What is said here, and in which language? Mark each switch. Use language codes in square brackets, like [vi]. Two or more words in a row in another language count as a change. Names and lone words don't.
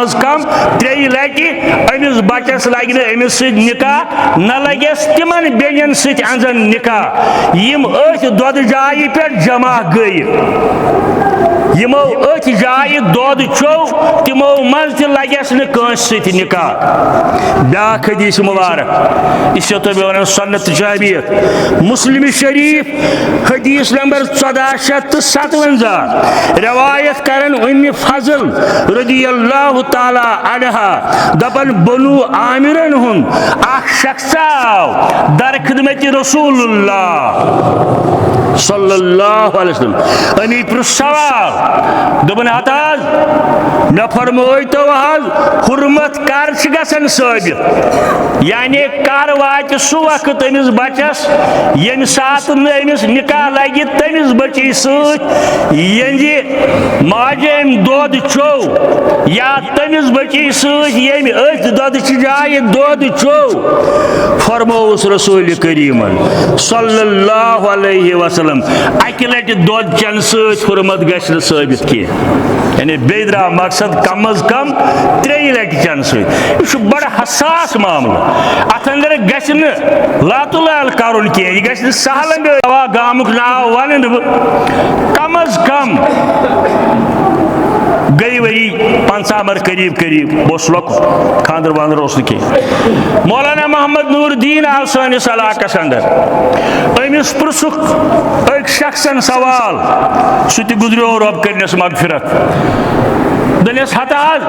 [ks] از کم 3 لٹہِ امس بچس لگہِ نہٕ امس سۭتۍ نکاح نہ لگیس تمن بیٚنٮ۪ن سۭتۍ انزن نکاح یم أتھۍ دۄدٕ جایہِ پٮ۪ٹھ جمع گٔیہِ یمو أتھۍ جایہِ دود چو تمو من تہ لگیس نہ کٲنٛسہِ سۭتۍ نکاح بیاکھ حدیث مبارک اس سے تو ونان سنت جابیت مسلم شریف حدیث نمبر 1457 روایت کرن ام فضل [ar] رضی اللہ تعالی عنہا [ks] دپن بنو عامرن ہن اخ شخص آو در خدمت [ar] رسول اللہ صلی اللہ علیہ وسلم [ks] امی پر سوال دپن ہتاز مے فرموئی تو حض حرمت کر گژھن ثابت یعنی کر وات سہ وقت امس بچس یم سات امس نکاح لگہ تمس بچی ست یہندِ ماجہ ام دود چو یا تمس بچی ست یم أتھۍ دودچہِ جایہِ دود چو فرموس رسول کریم [ar] صلی اللہ علیہ وسلم [ks] اکہ لٹہ دود چن ست حرمت گژھِ نہٕ ثابت کینٛہہ یعنی بیٚیہِ درٛاو مقصد کم از کم 3 لٹہِ چن ست یہ بڑا حساس معاملہ ات اندر گژھِ نہٕ لاتو لال کرُن کینٛہہ یہ گژھِ نہٕ سہل گامُک ناو ونہٕ نہٕ بہٕ کم از کم گئی وری 50 مر قریب بوس لۄکُٹ خاندر واندر اوس نہٕ کینٛہہ مولانا محمد نور الدین آو سٲنِس علاقس اندر أمِس پرٛژھُکھ أکۍ شخصن سوال سُہ تہِ گُزریو رۄب کٔرنس مغفرت دنس ہتا